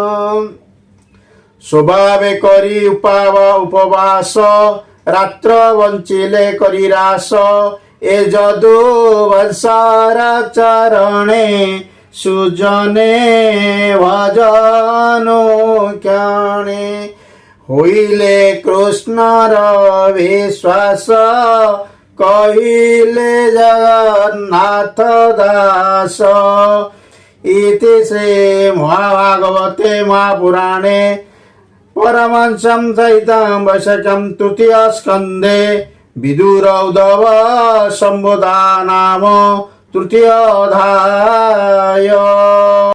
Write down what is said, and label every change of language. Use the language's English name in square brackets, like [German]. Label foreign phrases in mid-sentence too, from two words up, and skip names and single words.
[Odia] ସ୍ୱଭାବେ କରି ଉପବାସ ରାତ୍ର ବଞ୍ଚିଲେ କରି ରାସ ଏ ଯଦୁ ବଂଶର ଚରଣେ ସୁଜନେ ଭଜନୁ କ୍ଷଣେ ହୋଇଲେ କୃଷ୍ଣର ବିଶ୍ୱାସ କହିଲେ ଜଗନ୍ନାଥ ଦାସ [Sanskrit] इति श्री महाभागवते महापुराणे परमहंसं सहितं वैशाखं तृतीयस्कन्धे विदुर उद्धव संवादः नाम तृतीयोऽध्यायः।